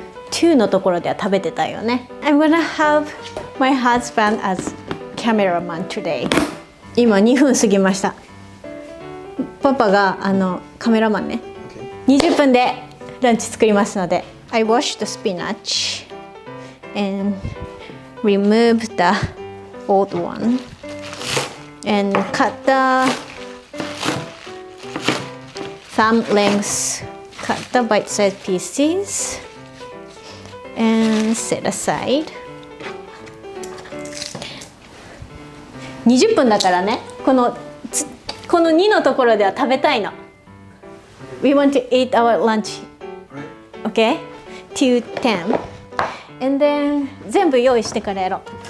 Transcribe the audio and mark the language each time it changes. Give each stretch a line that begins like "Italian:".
Japanese: 2のところでは食べてたよね。
English: I'm gonna have my husband as cameraman today.
Japanese: 今2分過ぎました。パパがカメラマンね。 20分でランチ作りますので。
English: I wash the spinach and remove the old one and cut the thumb lengths, cut the bite-sized pieces and set aside.
Japanese: 20分だからね、この2のところでは食べたいの。
English: We want to eat our lunch, okay? Till 10. And then
Japanese: 全部用意してからやろう。